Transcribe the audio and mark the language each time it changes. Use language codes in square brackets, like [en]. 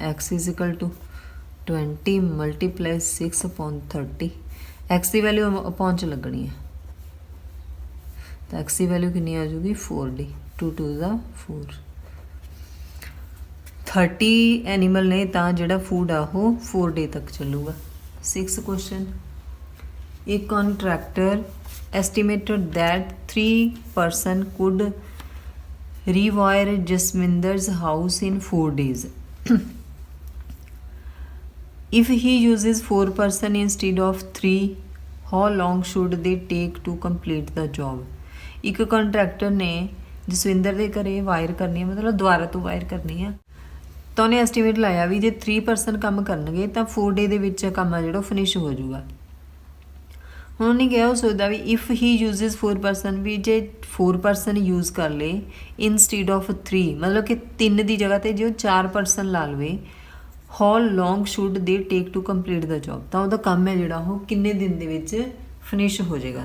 [pa] x = 20 × 6/30। x ਦੀ value upon 'ਚ ਲੱਗਣੀ ਹੈ ਤਾਂ x ਦੀ ਵੈਲਿਊ ਕਿੰਨੀ ਆ ਜੂਗੀ 4D, 2 × 2 = 4। 30 ਐਨੀਮਲ ਨੇ ਤਾਂ ਜਿਹੜਾ ਫੂਡ ਆ ਉਹ 4 ਡੇ ਤੱਕ ਚੱਲੂਗਾ। [en] 6th question, A contractor estimated that 3 person could rewire Jasminder's house in 4 days. If he uses 4 person instead of 3, how long should they take to complete the job? [pa] ਇੱਕ contractor ਨੇ ਜਸਵਿੰਦਰ ਦੇ ਘਰੇ ਵਾਇਰ ਕਰਨੀ ਹੈ, ਮਤਲਬ ਦੁਬਾਰਾ ਤੋਂ ਵਾਇਰ ਕਰਨੀ ਆ, ਤਾਂ ਉਹਨੇ ਐਸਟੀਮੇਟ ਲਾਇਆ ਵੀ ਜੇ 3 ਪਰਸਨ ਕੰਮ ਕਰਨਗੇ ਤਾਂ 4 ਡੇ ਦੇ ਵਿੱਚ ਕੰਮ ਆ ਜਿਹੜਾ ਫਿਨਿਸ਼ ਹੋ ਜਾਊਗਾ। ਹੁਣ ਉਹਨੇ ਕਿਹਾ ਉਹ ਸੋਚਦਾ ਵੀ [en] if he uses 4 person, [pa] ਵੀ ਜੇ 4 ਪਰਸਨ ਯੂਜ਼ ਕਰ ਲਏ [en] instead of 3, [pa] ਮਤਲਬ ਕਿ 3 ਦੀ ਜਗ੍ਹਾ 'ਤੇ ਜੇ ਉਹ 4 ਪਰਸਨ ਲਾ ਲਵੇ, [en] how long should they take to complete the job, [pa] ਤਾਂ ਉਹਦਾ ਕੰਮ ਹੈ ਜਿਹੜਾ ਉਹ ਕਿੰਨੇ ਦਿਨ ਦੇ ਵਿੱਚ ਫਿਨਿਸ਼ ਹੋ ਜਾਏਗਾ।